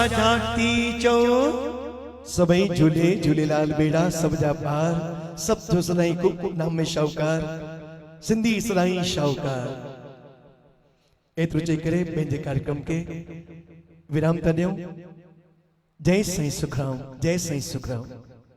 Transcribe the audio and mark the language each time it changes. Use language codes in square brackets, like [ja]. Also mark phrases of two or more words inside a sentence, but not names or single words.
[sd] शांति चो सबई झूले झूलेलाल बेड़ा सब जा पार सब जो सदाई को नाम में शाहूकार सिंधी सदाई शाहूकार। एतिरो चई करे पंहिंजे कार्यक्रम के विराम था ॾियूं। जय साईं सुखराम, जय साईं सुखराम।